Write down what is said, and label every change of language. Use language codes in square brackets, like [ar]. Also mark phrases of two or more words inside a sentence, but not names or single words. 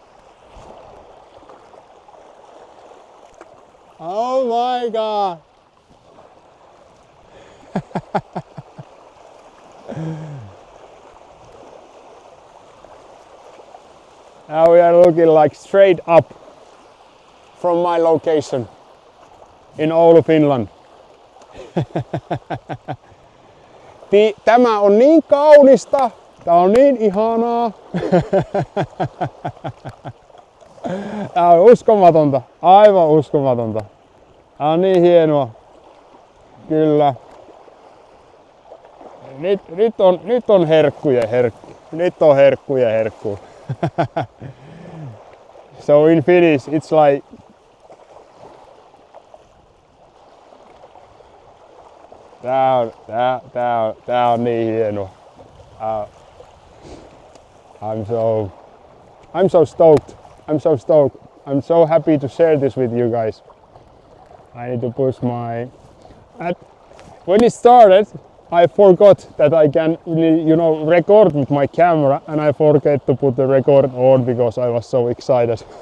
[en] Oh my god. Now we are looking like straight up from my location in Oulu, Finland. [fi] Tämä on niin kaunista. Tää on niin ihanaa. Tää on uskomatonta. Aivan uskomatonta. Tää on niin hienoa. Kyllä. Nyt on herkkujen herkku. Nyt on herkkujen herkku. [en] So in Finnish it's like [fi] Tää on niin hienoa. [en] I'm so stoked. I'm so stoked. I'm so happy to share this with you guys. I need to push my... When it started, I forgot that I can, record with my camera, and I forget to put the record on because I was so excited.